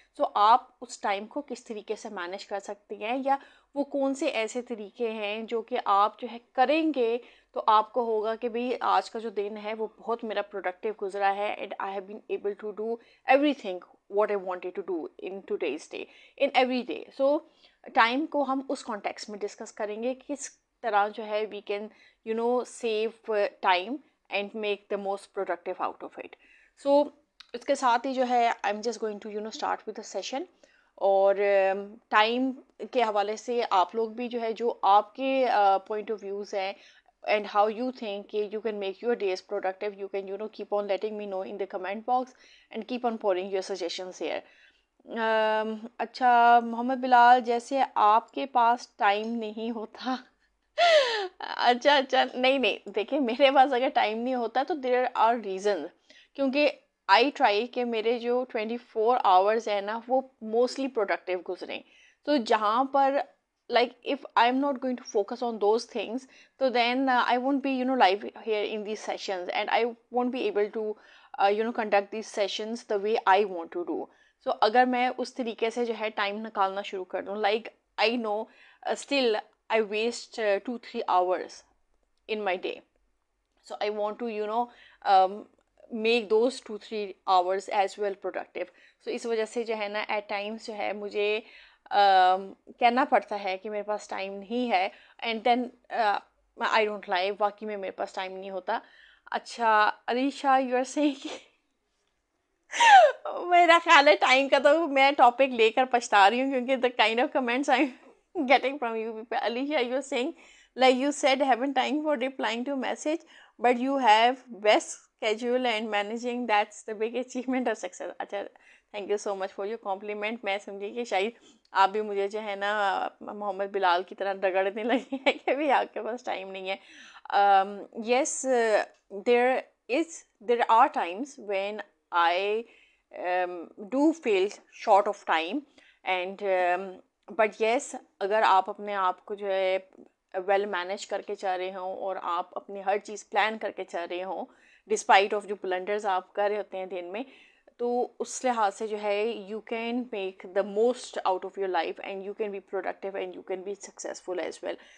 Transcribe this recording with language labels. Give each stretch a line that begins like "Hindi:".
Hindi: सो आप उस टाइम को किस तरीके से मैनेज कर सकते हैं, या वो कौन से ऐसे तरीके हैं जो कि आप जो है करेंगे तो आपको होगा कि भाई आज का जो दिन है वो बहुत मेरा प्रोडक्टिव गुजरा है,
English: And I have been able to do everything what I wanted to do in today's day, in every day. So time
Hindi: को हम उस कॉन्टेक्स्ट में डिस्कस करेंगे किस तरह जो है
English: We can save time and make the most productive out of it. So
Hindi: इसके साथ ही जो है
English: I am just going to start with the session.
Hindi: और टाइम के हवाले से आप लोग भी जो है जो आपके पॉइंट ऑफ व्यूज़ हैं
English: and how you think you can make your days productive, you can keep on letting me know in the comment box and keep on pouring your suggestions here.
Hindi: अच्छा मोहम्मद बिलाल, जैसे आपके पास time नहीं होता. अच्छा अच्छा, नहीं नहीं, देखिए मेरे पास अगर टाइम नहीं होता तो
English: there are reason,
Hindi: क्योंकि
English: I try
Hindi: कि मेरे जो 24 आवर्स है ना वो मोस्टली प्रोडक्टिव गुजरें. तो जहाँ पर
English: like if I'm not going to focus on those things, so then I won't be live here in these sessions, and I won't be able to conduct these sessions the way I want to do. So
Hindi: अगर मैं उस तरीके से जो है time निकालना शुरू कर दूँ,
English: like I know still I waste 2-3 hours in my day. So I want to um, make those 2-3 hours as well productive.
Hindi: सो इस वजह से जो है ना एट टाइम्स जो है मुझे कहना पड़ता है कि मेरे पास टाइम नहीं है,
English: and then I don't like,
Hindi: वाकई में मेरे पास टाइम नहीं होता. अच्छा अलीशा,
English: you are saying
Hindi: मेरा ख्याल है टाइम का तो मैं टॉपिक लेकर पछता रही हूँ, क्योंकि
English: The kind of comments I am getting from you people. Alicia, you're saying, like you said, haven't time for replying to message, but you have best schedule and managing, that's the big achievement of success.
Hindi: अच्छा,
English: Thank you so much for your compliment.
Hindi: मैं समझी कि शायद आप भी मुझे जो है ना मोहम्मद बिलाल की तरह रगड़ने लगी है कि भी आपके पास टाइम नहीं है.
English: Yes, there are times when I do feel short of time, and but yes,
Hindi: अगर आप अपने आप को जो है वेल मैनेज करके चल रहे हों और आप अपनी हर चीज़ प्लान करके चल रहे हों डिस्पाइट ऑफ जो ब्लंडर्स आप कर रहे होते हैं दिन में, तो उस लिहाज से जो है
English: You can make the most out of your life and you can be productive and you can be successful as well.